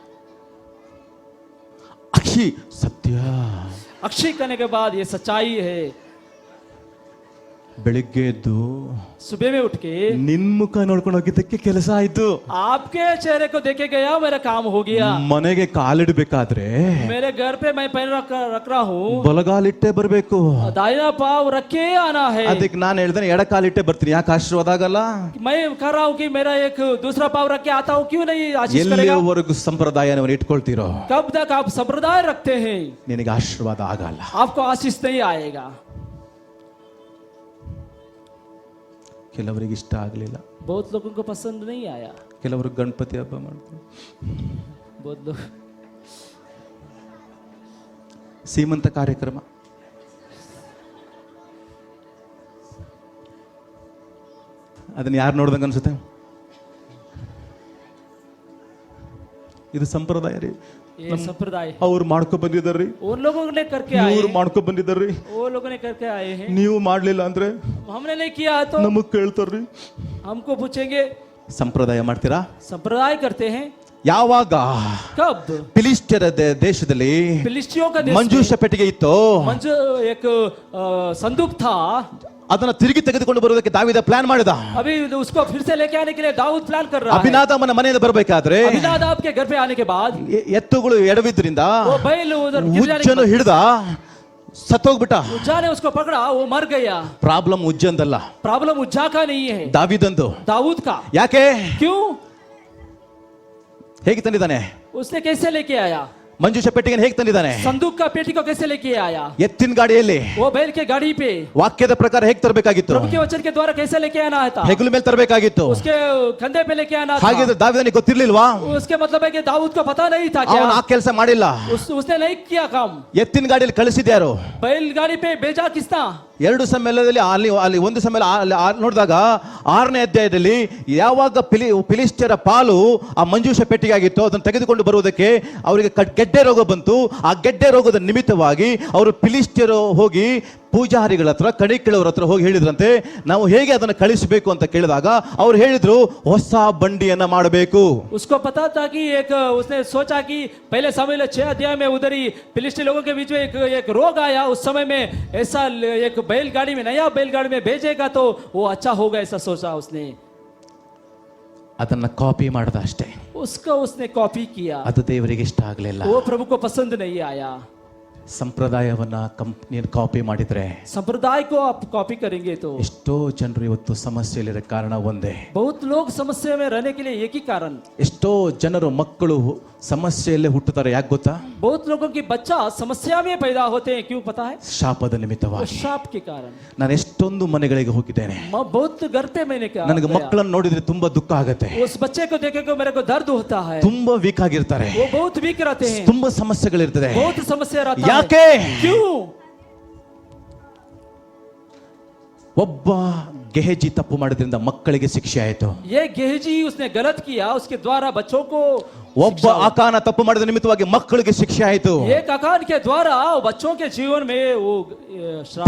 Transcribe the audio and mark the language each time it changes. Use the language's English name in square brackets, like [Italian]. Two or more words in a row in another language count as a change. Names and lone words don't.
[Kannada] ಅಕ್ಷಿ ಸತ್ಯ. [Hindi] अक्षय करने के बाद ये सच्चाई है. [Kannada] ಬೆಳಿಗ್ಗೆ ಎದ್ದು [Hindi] सुबह में उठ के [Kannada] ನಿನ್ ಮುಖ ನೋಡ್ಕೊಂಡು ಹೋಗಿದ್ದಕ್ಕೆ ಕೆಲಸ ಆಯ್ತು. [Hindi] आपके चेहरे को देखे गया, मेरा काम हो गया. [Kannada] ಮನೆಗೆ ಕಾಲಿಡ್ಬೇಕಾದ್ರೆ [Hindi] मेरे घर पे मैं पैर रख रहा हूँ, [Kannada] ಬಲಗಾಲಿಟ್ಟೆ ಬರ್ಬೇಕು. [Hindi] दाहिना पाव रख के आना है. [Kannada] ಅದಕ್ಕೆ ನಾನು ಹೇಳ್ದೇನೆ ಎಡ ಕಾಲಿಟ್ಟೆ ಬರ್ತೀನಿ, ಯಾಕೆ ಆಶೀರ್ವಾದ ಆಗಲ್ಲ? [Hindi] मैं कर रहा हूँ कि मेरा एक दूसरा पाव रख के आता हूँ, क्यों नहीं आशीष करेगा? [Kannada] ಎಲ್ಲಿಯವರೆಗೂ ಸಂಪ್ರದಾಯವನ್ನು ಇಟ್ಕೊಳ್ತೀರೋ [Hindi] कब तक आप संप्रदाय रखते हैं, [Kannada] ನಿನಗೆ ಆಶೀರ್ವಾದ ಆಗಲ್ಲ. [Hindi] आपको आशीष नहीं आएगा. [Kannada] ಕೆಲವರಿಗೆ ಇಷ್ಟ ಆಗಲಿಲ್ಲ, [Hindi] बहुत लोगों को पसंद नहीं आया. [Kannada] ಕೆಲವರು ಗಣಪತಿ ಹಬ್ಬ ಮಾಡ್ತಾರೆ, [Hindi] बहुत लोग [Kannada] ಸೀಮಂತ ಕಾರ್ಯಕ್ರಮ, ಅದನ್ನ ಯಾರು ನೋಡ್ದಂಗ ಅನ್ಸುತ್ತೆ? ಇದು ಸಂಪ್ರದಾಯ ರೀ, [Hindi] ये संप्रदाय है. [Kannada] ಅವ್ರು ಮಾಡ್ಕೊ ಬಂದಿದ್ದಾರ್ರಿ, [Hindi] उन लोगों ने करके आए [Kannada] ಇವ್ರು [Hindi] हैं, [Kannada] ಮಾಡ್ಕೊ ಬಂದಿದ್ದಾರ್ರಿ, [Hindi] वो लोगों ने करके आए हैं. [Kannada] ನೀವು ಮಾಡ್ಲಿಲ್ಲ ಅಂದ್ರೆ [Hindi] हमने नहीं किया तो [Kannada] ನಮಗ್ ಕೇಳ್ತಾರ್ರಿ. [Hindi] हमको पूछेंगे. [Kannada] ಸಂಪ್ರದಾಯ ಮಾಡ್ತೀರಾ? [Hindi] संप्रदाय करते हैं. [Kannada] ಯಾವಾಗ [Hindi] कब? [Kannada] ಫಿಲಿಸ್ಟಿಯರ ದೇಶದಲ್ಲಿ [Hindi] फिलिस्तियों का देश [Kannada] ಮಂಜೂಷ ಪೆಟ್ಟಿಗೆ ಇತ್ತು, [Hindi] मंजू एक संदूक था. [Kannada] ಅದನ್ನ ತಿರುಗಿ ತೆಗೆದುಕೊಂಡು ಬರುವುದಕ್ಕೆ ದಾವೀದ ಪ್ಲಾನ್ ಮಾಡಿದ. [Hindi] अभी उसको फिर से लेके आने के लिए दाऊद प्लान कर रहा है. [Kannada] ಅಭಿನಾದಾಮನ ಮನೆಯಿಂದ ಬರಬೇಕಾದ್ರೆ [Hindi] अभिनादाब के घर पे आने के बाद [Kannada] ಎತ್ತುಗಳು ಎಡವಿದ್ರಿಂದ [Hindi] वो बैल उधर गिर जाने के [Kannada] ಉಜ್ಜನು ಹಿಡಿದ ಸತ್ತೋಗ್ಬಿಟ್ಟ. [Hindi] बाद उज्जा ने उसको पकड़ा, वो मर गया. [Kannada] ಪ್ರಾಬ್ಲಮ್ ಉಜ್ಜಂದಲ್ಲ, [Hindi] प्रॉब्लम उज्जा का नहीं है, [Kannada] ದಾವೀದಂದು. [Hindi] दाऊद का. [Kannada] ಯಾಕೆ? [Hindi] क्यों? [Kannada] ಹೇಗೆ ತಂದಿದ್ದಾನೆ? [Hindi] उसने कैसे लेके आया? [Kannada] ಮಂಜೂಷ ಪೆಟ್ಟಿಗೆ ಹೇಗೆ ತಂದಿದ್ದಾನೆ? [Hindi] संदूक का पेटी को कैसे लेके आया? [Kannada] ಎತ್ತಿನ ಗಾಡಿಯಲ್ಲಿ [Hindi] वो बैल के गाड़ी पे [Kannada] ವಾಕ್ಯದ ಪ್ರಕಾರ ಹೇಗೆ ತರಬೇಕಾಗಿತ್ತು? [Hindi] प्रभु के वचन के द्वारा कैसे लेके आना था? [Kannada] ಹೆಗಲ ಮೇಲೆ ತರಬೇಕಾಗಿತ್ತು. [Hindi] उसके कंधे पे लेके आना था. [Kannada] ಹಾಗಿದ್ರೆ ದಾವೀದನಿಗೆ ಗೊತ್ತಿರ್ಲಿಲ್ವಾ? [Hindi] उसके मतलब है कि दाऊद को पता नहीं था क्या? [Kannada] ಅವನು ಆ ಕೆಲಸ ಮಾಡಿಲ್ಲ. [Hindi] उसने नहीं किया काम. [Kannada] ಎತ್ತಿನ ಗಾಡಿಯಲ್ಲಿ ಕಳಿಸಿದ್ಯಾರು? [Hindi] बैल गाड़ी पे भेजा किसना? [Kannada] 2 ಸಮಯದಲ್ಲಿ ಅಲ್ಲಿ ಒಂದು ಸಮಯ ನೋಡಿದಾಗ 6ನೇ ಅಧ್ಯಾಯದಲ್ಲಿ ಯಾವಾಗ ಫಿಲಿಸ್ಟಿಯರ ಪಾಲು ಆ ಮಂಜೂಷ ಪೆಟ್ಟಿಗೆ ಆಗಿತ್ತು, ಅದನ್ನು ತೆಗೆದುಕೊಂಡು ಬರುವುದಕ್ಕೆ ಅವರಿಗೆ ಗೆಡ್ಡೆ ರೋಗ ಬಂತು. ಆ ಗೆಡ್ಡೆ ರೋಗದ ನಿಮಿತ್ತವಾಗಿ ಅವರು ಫಿಲಿಸ್ಟಿಯರು ಹೋಗಿ ಪೂಜಾರಿಗಳ ಹತ್ರ, ಕಣಿಕೆಳವರ ಹತ್ರ ಹೋಗಿ ಹೇಳಿದ್ರಂತೆ, ನಾವು ಹೇಗೆ ಅದನ್ನು ಕಳಿಸಬೇಕು ಅಂತ ಕೇಳಿದಾಗ ಅವ್ರು ಹೇಳಿದ್ರು, ಹೊಸ ಬಂಡಿಯನ್ನ ಮಾಡಬೇಕು. [Hindi] उसको पता था कि उसने सोचा कि पहले समय 6 अध्याय में उधर ही फिलिस्ती लोगों के बीच में एक रोग आया. उस समय में ऐसा एक बैलगाड़ी में, नया बैलगाड़ी में भेजेगा तो वो अच्छा होगा, ऐसा सोचा उसने. [Kannada] ಅದನ್ನ ಕಾಪಿ ಮಾಡ್ದ ಅಷ್ಟೇ. [Hindi] उसको उसने कॉपी किया. [Kannada] ಅದು ದೇವರಿಗೆ ಇಷ್ಟ ಆಗಲಿಲ್ಲ. [Hindi] वो प्रभु को पसंद नहीं आया. [Kannada] ಸಂಪ್ರದಾಯವನ್ನ ನೀನು ಕಾಪಿ ಮಾಡಿದ್ರೆ, [Hindi] संप्रदाय को आप कॉपी करेंगे तो [Kannada] ಎಷ್ಟೋ ಜನರು ಇವತ್ತು ಸಮಸ್ಯೆಯಲ್ಲಿರೋ ಕಾರಣ ಒಂದೇ. [Hindi] बहुत लोग समस्या में रहने के लिए एक ही कारण. [Kannada] ಎಷ್ಟೋ ಜನರು ಮಕ್ಕಳು ಸಮಸ್ಯೆಯಲ್ಲೇ ಹುಟ್ಟುತ್ತಾರೆ. ಯಾಕೆ ಗೊತ್ತಾ? [Hindi] बहुत लोगों की बच्चा समस्या में पैदा होते हैं. क्यों पता है? [Kannada] ಶಾಪದ ನಿಮಿತ್ತವಾಗಿ. [Hindi] शाप के कारण. [Kannada] ನಾನು ಎಷ್ಟೊಂದು ಮನೆಗಳಿಗೆ ಹೋಗಿದ್ದೇನೆ. [Hindi] बहुत घर पे मैंने क्या, [Kannada] ನನಗೆ ಮಕ್ಕಳನ್ನು ನೋಡಿದ್ರೆ ತುಂಬಾ ದುಃಖ ಆಗುತ್ತೆ. [Hindi] उस बच्चे को देखे को मेरे को दर्द होता है. [Kannada] ತುಂಬಾ ವೀಕ್ ಆಗಿರ್ತಾರೆ, [Hindi] वो बहुत वीक रहते हैं, [Kannada] ತುಂಬಾ ಸಮಸ್ಯೆಗಳಿರ್ತದೆ. [Hindi] बहुत समस्या रहता है. [Kannada] ಯಾಕೆ? [Hindi] क्यों? [Kannada] ಒಬ್ಬ ಗೆಹಜಿ ತಪ್ಪು ಮಾಡೋದ್ರಿಂದ ಮಕ್ಕಳಿಗೆ ಶಿಕ್ಷೆ ಆಯಿತು. [Hindi] ये गेहजी उसने गलत किया, उसके द्वारा बच्चों को. [Kannada] ಒಬ್ಬ ಆಕಾನ ತಪ್ಪು ಮಾಡಿದ ನಿಮಿತ್ತವಾಗಿ ಮಕ್ಕಳಿಗೆ ಶಿಕ್ಷೆ ಆಯಿತು. [Hindi] एक आकान के द्वारा बच्चों के जीवन में वो श्राप